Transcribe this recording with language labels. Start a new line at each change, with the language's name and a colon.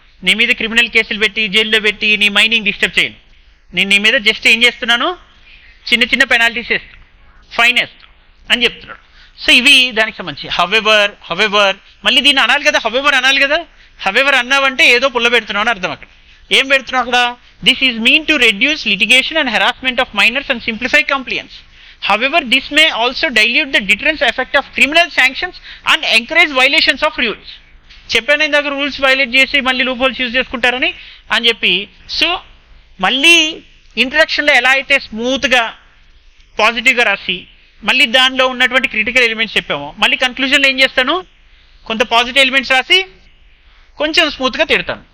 Telugu: నీ మీద క్రిమినల్ కేసులు పెట్టి జైల్లో పెట్టి నీ మైండింగ్ డిస్టర్బ్ చేయను. నేను నీ మీద జస్ట్ ఏం చేస్తున్నాను, చిన్న పెనాల్టీస్ వేస్తాను, ఫైన్ వేస్తాను అని చెప్తున్నాడు. సో ఇవి దానికి సంబంధించి. హవెవర్ మళ్ళీ దీన్ని అనాలి కదా, హవెవర్ అనాలి కదా. హవెవర్ అన్నావంటే ఏదో పుల్ల పెడుతున్నావు అని అర్థం. అక్కడ ఏం పెడుతున్నావు అక్కడ?
English: This is mean to reduce litigation and harassment of miners and simplify complaints. However, this may also dilute the deterrence effect of criminal sanctions and encourage violations of rules.
Telugu: చెప్పాను ఇందాక, రూల్స్ వైలేట్ చేసి మళ్ళీ loop holes use చేసుకుంటారని అని చెప్పి. So మళ్ళీ ఇంట్రడక్షన్లో ఎలా అయితే స్మూత్గా పాజిటివ్గా రాసి మళ్ళీ దానిలో ఉన్నటువంటి క్రిటికల్ ఎలిమెంట్స్ చెప్పామో, మళ్ళీ కన్క్లూజన్లో ఏం చేస్తాను, కొంత పాజిటివ్ ఎలిమెంట్స్ రాసి కొంచెం స్మూత్గా తిడతాను.